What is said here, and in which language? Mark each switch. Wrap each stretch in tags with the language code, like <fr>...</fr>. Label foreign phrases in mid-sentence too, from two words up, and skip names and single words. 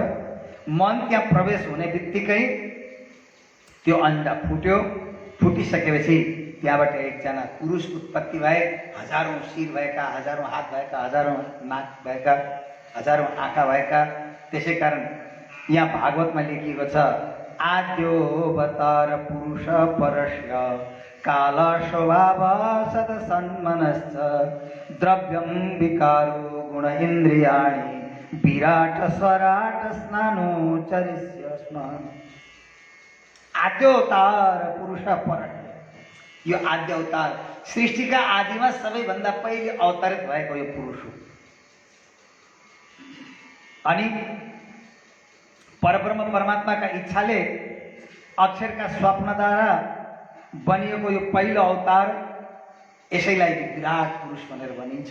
<ne>मन त्यहाँ प्रवेश हुने बित्तिकै त्यो अन्डा फुट्यो। फुटिसकेपछि त्यहाँबाट एकजना पुरुष उत्पत्ति भए। हजारौं शिर भएका, हजारौं हात भएका, हजारौं नाक भएका, हजारौं आँखा भएका। त्यसै कारण यहाँ भागवतमा लेखिएको छ,</ne> <sa>आद्योऽवतार पुरुष परस्य काल स्वभाव सदसन्मनश्च द्रव्यं विकारो गुण इन्द्रियाणि विराट स्वराट स्नानोचरिष्य स्म। आद्योऽवतार पुरुष परस्य,</sa> <ne>यो आद्य अवतार सृष्टिका आदिमा सबैभन्दा पहिले अवतरित भएको यो पुरुष हो। अनि परब्रह्म परमात्माका इच्छाले अक्षरका स्वप्नद्वारा बनिएको यो पहिलो अवतार, यसैलाई विराट पुरुष भनेर भनिन्छ।</ne>